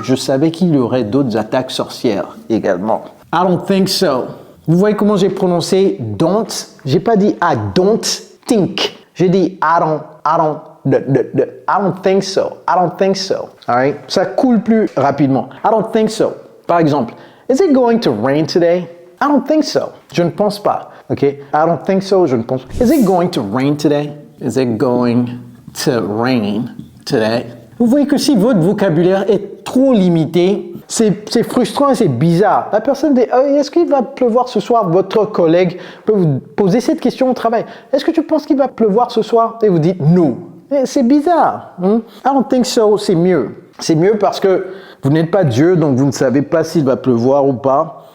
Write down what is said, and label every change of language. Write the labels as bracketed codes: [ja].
[fr] Je savais qu'il y aurait d'autres attaques sorcières également. [en] I don't think so. [fr] Vous voyez comment j'ai prononcé don't? J'ai pas dit [en] I don't think. [fr] J'ai dit [en] I don't think so. I don't think so. All right? [fr] Ça coule plus rapidement. [en] I don't think so. [fr] Par exemple, [en] is it going to rain today? I don't think so. [fr] Je ne pense pas. [en] OK? I don't think so. Je ne pense pas. Is it going to rain today? Is it going to rain today? [fr] Vous voyez que si votre vocabulaire est trop limité, c'est frustrant et c'est bizarre. La personne dit est-ce qu'il va pleuvoir ce soir? Votre collègue peut vous poser cette question au travail. Est-ce que tu penses qu'il va pleuvoir ce soir? Et vous dites non. C'est bizarre. [en] I don't think so, [fr] c'est mieux. C'est mieux parce que vous n'êtes pas Dieu, donc vous ne savez pas s'il va pleuvoir ou pas.